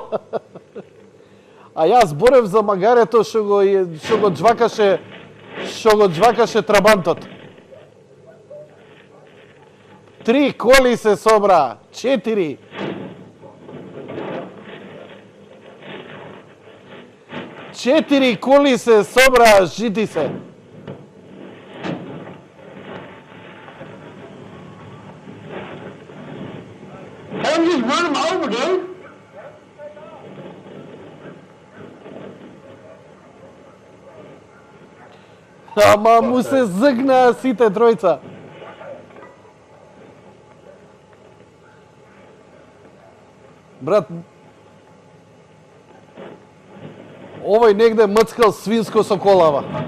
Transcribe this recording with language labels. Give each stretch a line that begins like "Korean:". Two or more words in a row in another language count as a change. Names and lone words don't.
Macedonian: А јас зборев за магарето што го џвакаше трабантот. 3 коли се собра, 4. Четири коли се собра, жити се.
English: Don't just run them over, dude.
Macedonian: Ама му се згнаа сите тројца. Брат, овој негде мцкал свинско со колава.